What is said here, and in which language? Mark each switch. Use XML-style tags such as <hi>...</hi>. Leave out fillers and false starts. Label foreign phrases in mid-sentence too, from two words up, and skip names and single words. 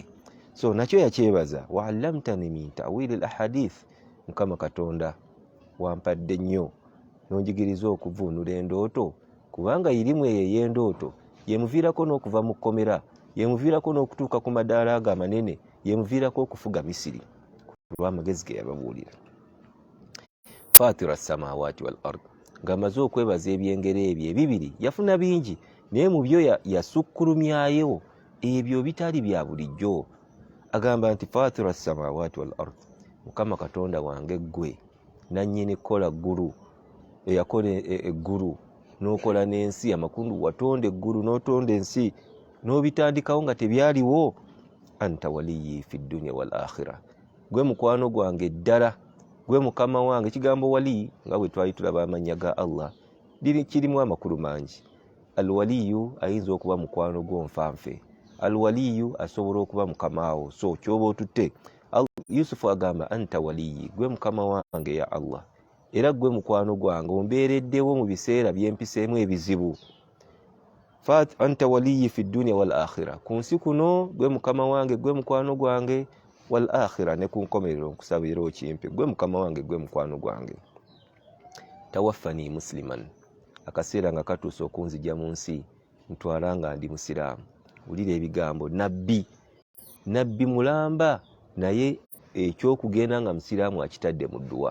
<lg>So nakyo yakyebaza,</lg> <ar>وعلمتني من تأويل الأحاديث,</ar> <lg>Mukama Katonda wampadde nnyo n'onjigiriza okuvuunula endooto, kubanga irimu eyo ey'endooto yemuviirako n'okuva mu kkomera, yemuviirako n'okutuuka ku madaala ago amanene, yemuviirako okufuga Misiri olw'amagezi ge yababuulira.</lg> <ar>فاطر السماوات والأرض,</ar> <lg>ng'amaze okwebaza ebyengero ebyo ebibiri, yafuna bingi naye mu byo yasukkulumyayo ebyo bitali bya bulijjo. Agamba nti</lg> <ar>فاطر السماوات والأرض,</ar> <lg>Mukama Katonda wange ggwe nannyini kukola ggulu, eyakola eggulu n'okola n'ensi, amakundu watonda eggulu n'otonda ensi n'obitandikawo nga tebyaliwo.</lg> <ar>أنت وليي في الدنيا والآخرة,</ar> <lg>gwe mukwano gwange ddala, gwe mukama wange. Ekigambo wali nga bwe twali tulaba amannya ga Allah kirimu amakulu mangi. Alwaliyu ayinza okuba mukwano gw'onfanfe, alwaliyu asobola okuba mukamaawo. So kyoba otutte Yusufu agamba,</lg> <ar>أنت وليي,</ar> <lg>gwe mukama wange</lg> <ar>يا الله,</ar> <lg>era gwe mukwano gwange, ombeereddewo mu biseera byempiseemu ebizibu.</lg> <ar>أنت وليي في الدنيا والآخرة,</ar> <lg>ku nsi kuno gwe mukama wange, gwe mukwano gwange,</lg> <ar>والآخرة</ar> <lg>ne ku nkomerero nkusabira okimpe, gwe mukama wange, gwe mukwano gwange.</lg> <ar>توفني مسلما,</ar> <lg>akaseera nga katuuse okunzija mu nsi ntwala nga ndi musiraamu. Wulira ebigambo, nabbi mulamba, naye ekyokugenda nga musiraamu akitadde mu dduwa.</lg>